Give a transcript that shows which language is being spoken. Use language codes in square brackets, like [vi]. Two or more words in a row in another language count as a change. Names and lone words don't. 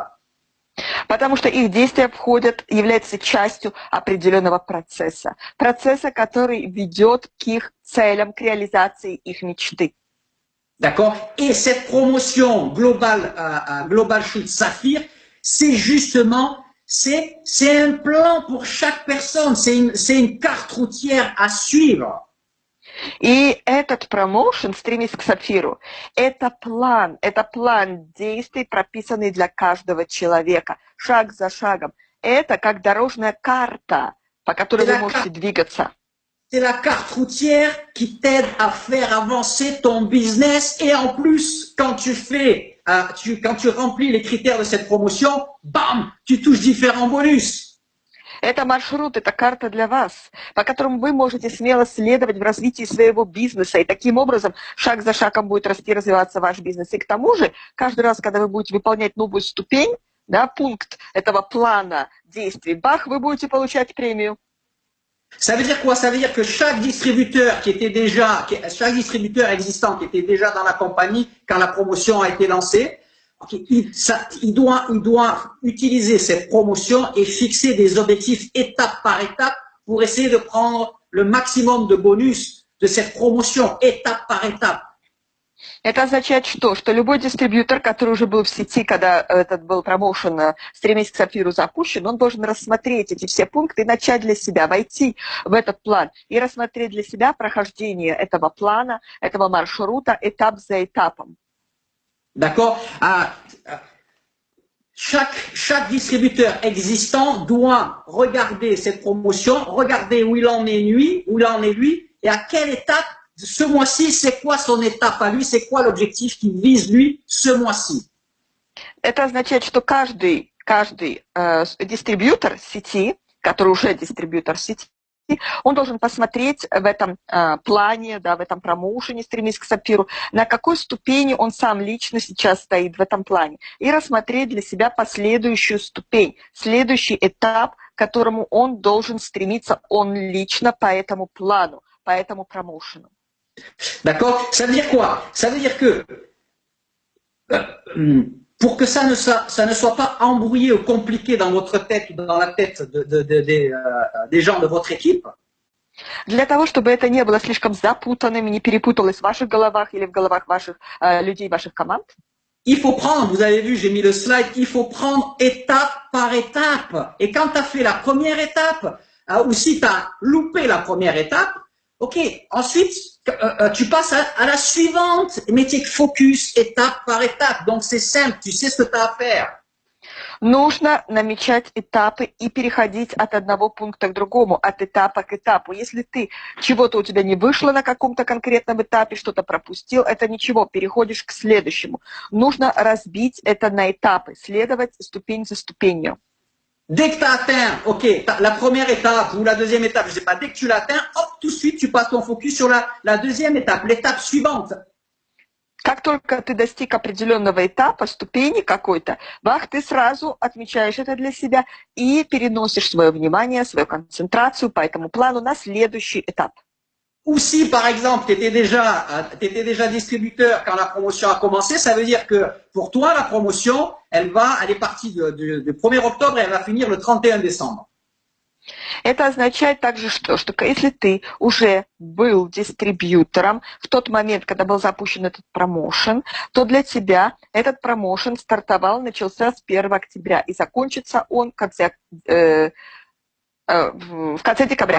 [ru] Потому что их действия являются частью определенного процесса. Процесса, который ведет к их целям, к реализации их мечты. [fr] D'accord? Et cette promotion Global Shoot Saphir, c'est justement, c'est un plan pour chaque personne, c'est une carte routière à suivre. [ru] И этот промоушен «Стремись к сапфиру» — это план действий, прописанный для каждого человека, шаг за шагом. Это как дорожная карта, по которой вы можете двигаться. [fr] C'est la carte routière qui t'aide à faire avancer ton business et en plus, quand tu remplis les critères de cette promotion, bam, tu touches différents bonus. [ru] Это маршрут, это карта для вас, по которому вы можете смело следовать в развитии своего бизнеса, и таким образом шаг за шагом будет расти, развиваться ваш бизнес. И к тому же, каждый раз, когда вы будете выполнять новую ступень, да, пункт этого плана действий, бах, вы будете получать премию. [fr] Ça veut dire quoi? Ça veut dire que chaque distributeur existant qui était déjà dans la compagnie quand la promotion a été lancée, il doit utiliser cette promotion et fixer des objectifs étape par étape pour essayer de prendre le maximum de bonus de cette promotion étape par étape. [ru] Это означает что? Что любой дистрибьютор, который уже был в сети, когда этот был промоушен «Стремись к сапфиру» запущен, он должен рассмотреть эти все пункты и начать для себя, войти в этот план и рассмотреть для себя прохождение этого плана, этого маршрута этап за этапом. [fr] D'accord? Chaque distributeur existant doit regarder cette promotion, regarder où il en est lui, et à quelle étape, ce mois-ci, c'est quoi son étape à lui, c'est quoi l'objectif qu'il vise lui ce mois-ci. [ru] Это означает, что каждый дистрибьютор сети, который уже дистрибьютор сети, он должен посмотреть в этом плане, да, в этом промоушене «Стремись к сапфиру», на какой ступени он сам лично сейчас стоит в этом плане, и рассмотреть для себя последующую ступень, следующий этап, к которому он должен стремиться он лично по этому плану, по этому промоушену. [fr] D'accord? Ça veut dire quoi? Ça veut dire que pour que ça ne soit pas embrouillé ou compliqué dans votre tête ou dans la tête des gens de votre équipe. [ru] Для того, чтобы это не было слишком запутанным, не перепуталось в ваших головах или в головах ваших людей, ваших команд. [fr] Il faut prendre, vous avez vu, j'ai mis le slide, il faut prendre étape par étape. Et quand tu as fait la première étape, ou si tu as loupé la première étape, ok, ensuite, tu passes à la suivante, mais tu es focus étape par étape. Donc, c'est simple, tu sais ce que tu as à faire. [ru] Нужно намечать этапы и переходить от одного пункта к другому, от этапа к этапу. Если ты чего-то у тебя не вышло на каком-то конкретном этапе, что-то пропустил, это ничего, переходишь к следующему. Нужно разбить это на этапы, следовать ступень за ступенью. [fr] Dès que tu as atteint, ok, la première étape ou la deuxième étape, je sais pas, dès que tu l'atteins, hop, tout de suite, tu passes ton focus sur la deuxième étape, l'étape suivante. [ru] Как только ты достиг определенного этапа, ступени какой-то, бах, ты сразу отмечаешь это для себя и переносишь свое внимание, свою концентрацию по этому плану на следующий этап. [fr] Ou si, par exemple, tu étais déjà distributeur quand la promotion a commencé, ça veut dire que pour toi, la promotion, elle est partie du 1er octobre et elle va finir le 31 décembre. [ru] Это означает также, что если ты уже был дистрибьютором в тот момент, когда был запущен этот промоушен, то для тебя этот промоушен начался с 1 октября и закончится он в конце декабря.